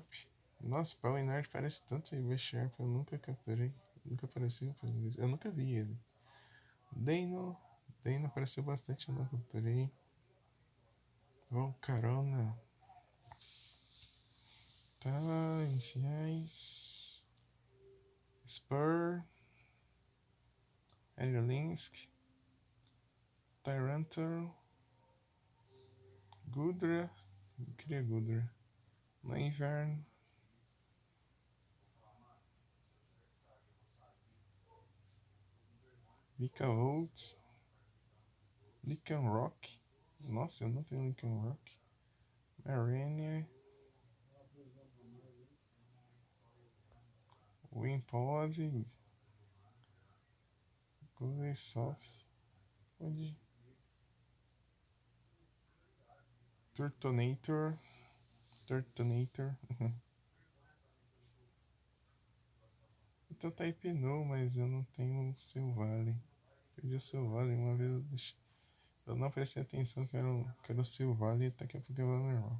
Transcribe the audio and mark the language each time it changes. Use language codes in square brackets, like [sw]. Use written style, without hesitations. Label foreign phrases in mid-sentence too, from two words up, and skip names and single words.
[pt] Nossa, Pawniard parece tanto em Bisharp, eu nunca capturei. Nunca apareceu pra mim. Eu nunca vi ele. Deino apareceu bastante, eu não capturei. Volcarona. Tá, iniciais. Spur. Aerolinsk. Tyrantrum. Gudra. Eu queria Gudra. Lanvern. Lycanroc. Lycanroc. Nossa, eu não tenho Lycanroc. Marenia. Wimpose. Golesoft. Onde? Turtonator. Então tá Hypno, mas eu não tenho o Silvally. Perdi o Silvally uma vez. Eu não prestei atenção que era o Silvally e daqui a pouco eu vou normal.